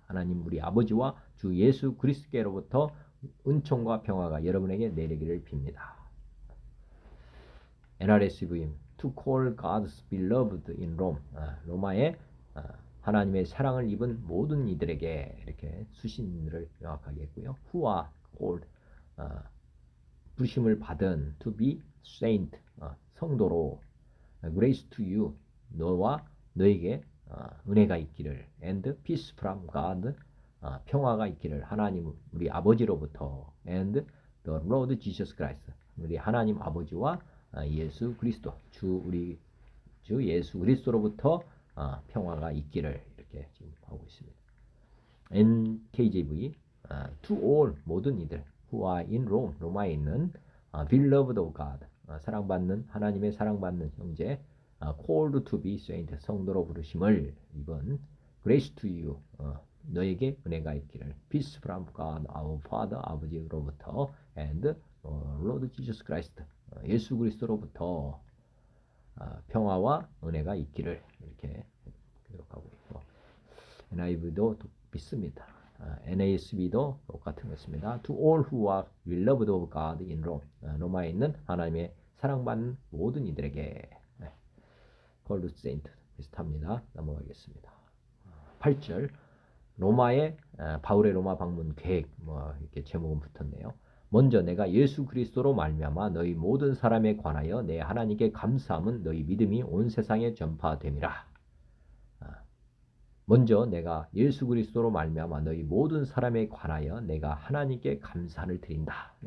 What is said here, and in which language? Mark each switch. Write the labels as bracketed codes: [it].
[ko] 하나님 우리 아버지와 주 예수 그리스도께로부터 은총과 평화가 여러분에게 내리기를 빕니다. [en] NRSV To call God's beloved in Rome. [ko] 로마에 하나님의 사랑을 입은 모든 이들에게 이렇게 수신을 명확하게 했고요. [en] Who are called, [ko] 부르심을 받은 [en] to be saint, 성도로. Grace to you, [ko] 너와 너에게 은혜가 있기를. [en] And peace from God, [ko] 평화가 있기를 하나님 우리 아버지로부터. [en] And the Lord Jesus Christ, [ko] 우리 하나님 아버지와 예수 그리스도, 주 예수 그리스도로부터 평화가 있기를 이렇게 지금 하고 있습니다. [en] NKJV to all, 모든 이들 who are in Rome, [ko] 로마에 있는 [en] beloved of God, [ko] 사랑받는 하나님의 사랑받는 형제, [en] called to be saint, [ko] 성도로 부르심을 입은. [en] Grace to you, [ko] 너에게 은혜가 있기를. [en] Peace from God our Father, 아버지로부터. And Lord Jesus Christ, [ko] 예수 그리스도로부터 평화와 은혜가 있기를 이렇게 기록하고 있고, NIV도 믿습니다. NASB도 똑같은 것입니다. [en] To all who are beloved of God in Rome, [ko] 로마에 있는 하나님의 사랑받는 모든 이들에게. called saint 비슷합니다. 넘어가겠습니다. 8절. 로마의 바울의 로마 방문 계획, 이렇게 제목은 붙었네요. 먼저 내가 예수 그리스도로 말미암아 너희 모든 사람에 관하여 내 하나님께 감사함은 너희 믿음이 온 세상에 전파됨이라. 먼저 내가 예수 그리스도로 말미암아 너희 모든 사람에 관하여 내가 하나님께 감사를 드린다.